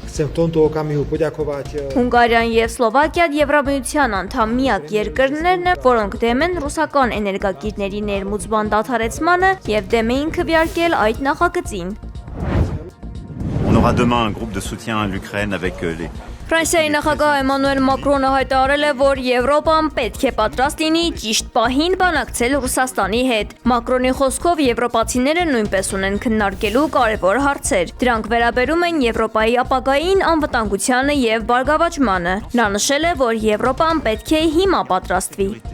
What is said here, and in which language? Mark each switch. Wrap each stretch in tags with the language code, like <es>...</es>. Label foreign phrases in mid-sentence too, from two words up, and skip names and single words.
<hy>Հունգարիան եւ Սլովակիան Եվրամիության անդամ միակ երկրներն են, որոնք դեմ են ռուսական էներգակիրների ներմուծման դադարեցմանը եւ դեմ էին քվեարկել այդ նախագծին։</hy> <fr>On aura demain un groupe de soutien à l'Ukraine avec les</fr> <hy>Ֆրանսիայի նախագահ Էմանուել Մակրոնը հայտարարել է, որ Եվրոպան պետք է պատրաստ լինի ճիշտ պահին բանակցել Ռուսաստանի հետ։ Մակրոնի խոսքով եվրոպացիները նույնպես ունեն քննարկելու կարևոր հարցեր։ Դրանք վերաբերում են Եվրոպայի ապագային անվտանգությանը եւ բարգավաճմանը։ Նա նշել է, որ Եվրոպան պետք է հիմա պատրաստվի։</hy>